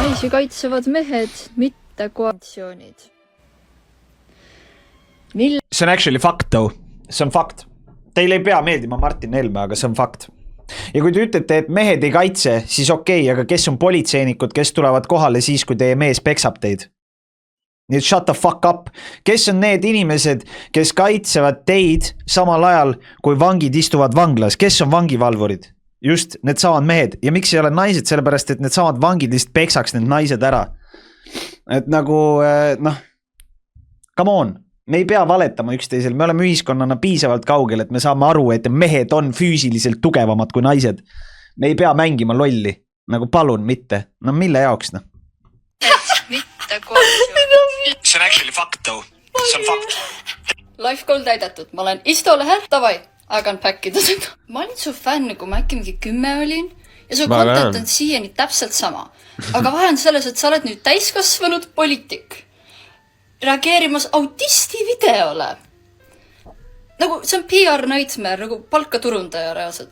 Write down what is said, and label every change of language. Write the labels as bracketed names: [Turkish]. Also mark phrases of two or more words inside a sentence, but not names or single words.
[Estonian] kaitsevad mehed, mitte koalitsioonid. See on actually fakt though. See on fakt. Teile ei pea meeldima Martin Helme, aga see on fakt. Ja kui te ütlete, et mehed ei kaitse, siis okei, aga kes on politseinikud, kes tulevad kohale siis, kui teie mees peksab teid? Nii et [English] shut the fuck up. [Estonian] Kes on need inimesed, kes kaitsevad teid samal ajal, kui vangid istuvad vanglas? Kes on vangivalvurid? Just need samad mehed. Ja miks ei ole naised? Sellepärast, et need samad vangid lihtsalt peksaks need naised ära. Et nagu, [English] come on. [Estonian] Me ei pea valetama üksteisel. Me oleme ühiskonnana piisavalt kaugel, et me saame aru, et mehed on füüsiliselt tugevamad kui naised. Me ei pea mängima lolli. Nagu palun mitte. No mille jaoks, noh? See on actually fakt though. See on fakt. [English] Life goal [Estonian] täidetud. Ma olen istolehel. Tavai, agan päkkida seda. Ma olin su fänn, kui ma äkki mingi 10 olin. Ja su content on siiani täpselt sama. Aga vahe on selles, et sa oled nüüd täiskasvanud poliitik. Reageerimas autisti videole. Nagu see on [English] PR nightmare, [Estonian] nagu palkaturundaja reaalselt.